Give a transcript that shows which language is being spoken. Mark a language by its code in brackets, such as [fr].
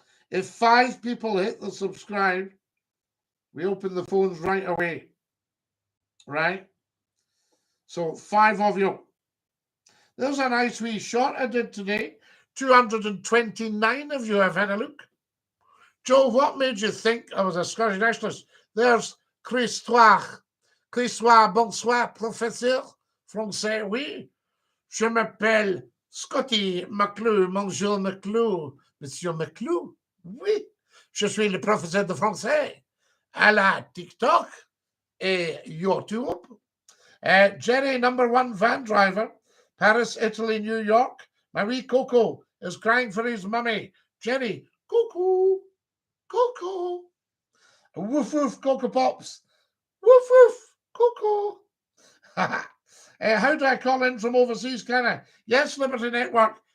[en] If 5 people hit the subscribe, we open the phones right away. Right? So 5 of you. There's a nice wee shot I did today. 229 of you have had a look. Joe, what made you think I was a Scottish nationalist? There's Christoire. [fr] Christoire, bonsoir, professeur. Français, oui. Je m'appelle Scotty McClue. Bonjour, McClue. Monsieur McClue. Oui. Je suis le professeur de français à la TikTok et YouTube. [en] Jerry, #1 van driver. Paris, Italy, New York. My wee Coco is crying for his mummy. Jerry, Coco. Coco. Woof woof, Coco Pops. Woof woof, Coco. How do I call in from overseas, can I? Yes, Liberty Network.